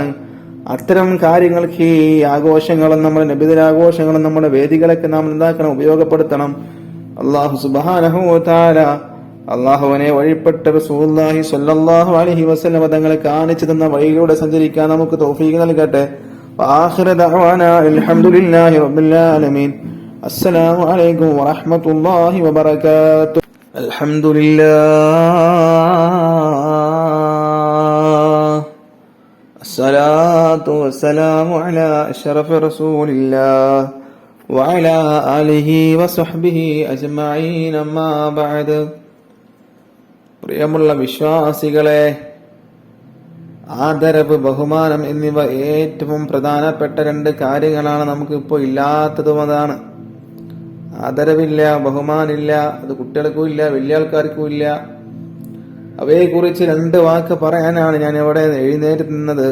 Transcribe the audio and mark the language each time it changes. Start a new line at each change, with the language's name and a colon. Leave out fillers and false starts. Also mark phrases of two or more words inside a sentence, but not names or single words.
Malayalam: അത്തരം കാര്യങ്ങൾക്ക് ഈ ആഘോഷങ്ങളും നമ്മുടെ നബിദിനാഘോഷങ്ങളും നമ്മുടെ വേദികളൊക്കെ നാം എന്താക്കണം, ഉപയോഗപ്പെടുത്തണം.
Arabic: الله سبحانه وتعالى
Malayalam: അള്ളാഹുവിനെ വഴിപ്പെട്ട്
Arabic: رسول الله صلى الله عليه وسلم
Malayalam: തങ്ങളെ കാണിച്ചു തന്ന വഴിയിലൂടെ സഞ്ചരിക്കാൻ നമുക്ക് തൗഫീഖ് നൽകട്ടെ.
Arabic: وآخر دعوانا الحمد لله رب العالمين. السلام عليكم ورحمة الله وبركاته. الحمد لله الصلاة والسلام على أشرف رسول الله وعلى آله وصحبه أجمعين أما بعد.
Malayalam: പ്രിയമുള്ള വിശ്വാസികളെ, ആദരവ്, ബഹുമാനം എന്നിവ ഏറ്റവും പ്രധാനപ്പെട്ട രണ്ട് കാര്യങ്ങളാണ്. നമുക്കിപ്പോൾ ഇല്ലാത്തതും അതാണ്. ആദരവില്ല, ബഹുമാനില്ല. അത് കുട്ടികൾക്കും ഇല്ല, വലിയ ആൾക്കാർക്കും ഇല്ല. അവയെക്കുറിച്ച് രണ്ട് വാക്ക് പറയാനാണ് ഞാൻ ഇവിടെ എഴുന്നേറ്റ് നിന്നത്.